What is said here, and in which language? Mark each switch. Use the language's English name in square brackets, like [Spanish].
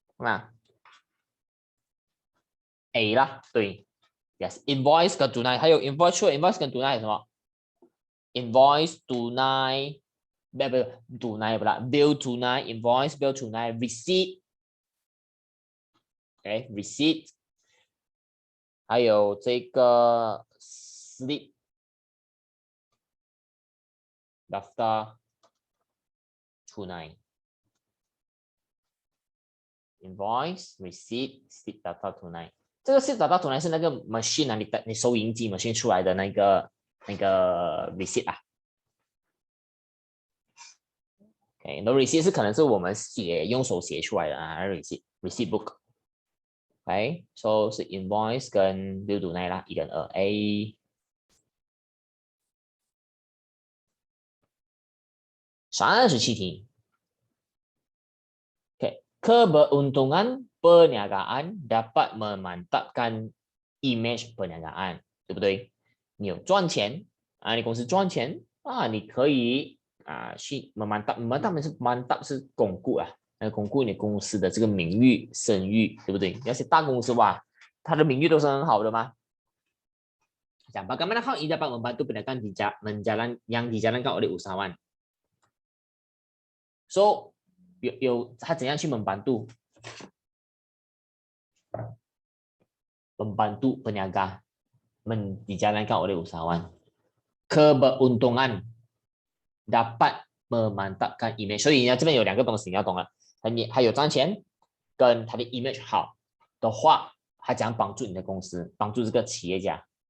[Chinese] 有吗 ？A 啦，对 ，yes invoice 跟 tunai， 还有 invoice 除了 invoice 跟 tunai 还有什么 ？invoice tunai， 不 tunai 不啦 ，bill tunai invoice bill tunai receipt，OK receipt， 还有这个 slip daftar tunai。 invoice receipt slip data tunai， 这个 slip data tunai 是那个 machine 你收银机 machine 出来的那个 receipt 啊。 OK， 那 receipt 是可能是我们用手写出来的receipt book。OK，so 是 invoice 跟 bill tunai 啦，1跟2 A。 37题。 [Malay] Keberuntungan perniagaan dapat memantapkan image perniagaan， [Chinese] 对不对？你有赚钱你公司赚钱你可以去mantap是巩固巩固你公司的这个名誉声誉，对不对？要是大公司哇，他的名誉都是很好的嘛。讲 [Malay] bagaimana hal ini dapat membantu pedagang yang dijalankan oleh usahawan. So [Chinese] 他怎样去 [Malay] membantu peniaga dijalankan oleh usahawan. Keberuntungan dapat memantapkan image. [Chinese] 所以呢，这边有两个东西你要懂了，还有赚钱跟他的 image 好的话，他讲帮助你的公司，帮助这个企业家。